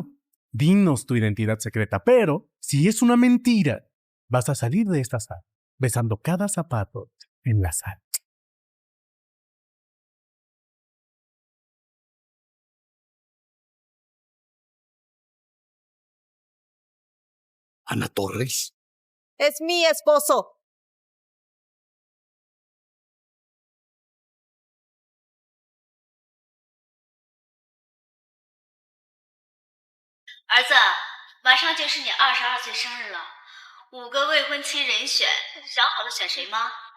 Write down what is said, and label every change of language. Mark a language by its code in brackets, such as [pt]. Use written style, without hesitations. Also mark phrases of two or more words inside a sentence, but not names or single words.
[es] Dinos tu identidad secreta, pero si es una mentira, vas a salir de esta sala besando cada zapato en la sala. Ana Torres. Es mi esposo. [zh] 儿子，马上就是你22岁生日了，5个未婚妻人选，想好了选谁吗？